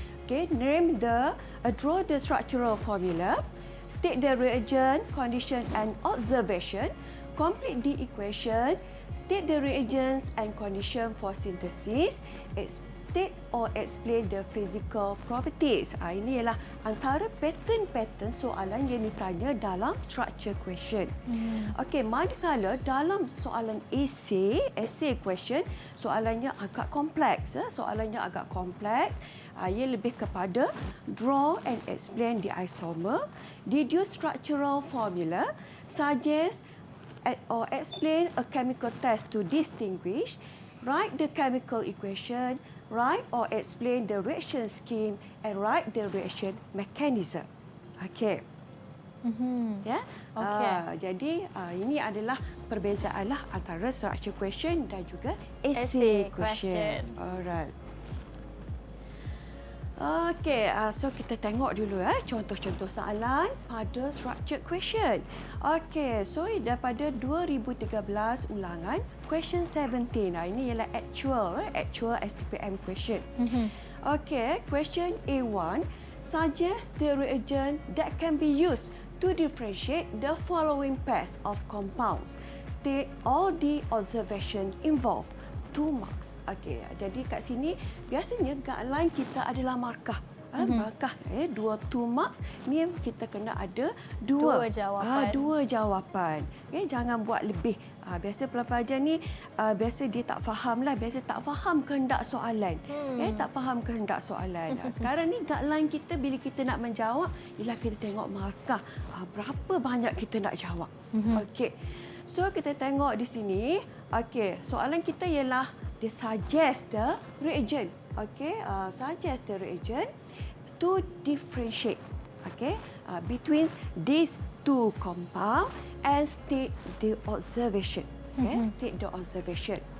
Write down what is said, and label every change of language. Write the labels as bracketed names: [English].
[English] Okey, draw the structural formula, state the reagent, condition and observation, complete the equation, state the reagents and condition for synthesis, state or explain the physical properties. [Malay] Ini ialah antara pattern-pattern soalan yang ditanya dalam structure question. Okey, manakala dalam soalan essay question, soalannya agak kompleks. Soalannya agak kompleks. Ia lebih kepada [English] draw and explain the isomer, deduce structural formula, suggest or explain a chemical test to distinguish, write the chemical equation, write or explain the reaction scheme, and write the reaction mechanism. Okey. Ya. Okey. [Malay] Jadi ini adalah perbezaanlah antara structure question dan juga essay question. Alright. Okey, so kita tengok dulu contoh-contoh soalan pada structured question. Okey, so daripada 2013 ulangan question 17. Ini ialah actual STPM question. [English] Okey, question A1, suggest the reagent that can be used to differentiate the following pairs of compounds. State all the observation involved. 2 marks. [Malay] Okey, jadi kat sini biasanya guideline kita adalah markah. Markah 2 marks ni kita kena ada dua jawapan. Dua jawapan. Okey, jangan buat lebih. Biasa pelajar ni biasa dia tak fahamlah, biasa tak faham kehendak soalan. Tak faham kehendak soalan. Sekarang ni guideline kita bila kita nak menjawab ialah kita tengok markah. Berapa banyak kita nak jawab. Okey. So kita tengok di sini, okey, soalan kita ialah dia [English] suggest the reagent, okey, suggest the reagent to differentiate, okey, between these 2 compound and state the observation, okay, state the observation.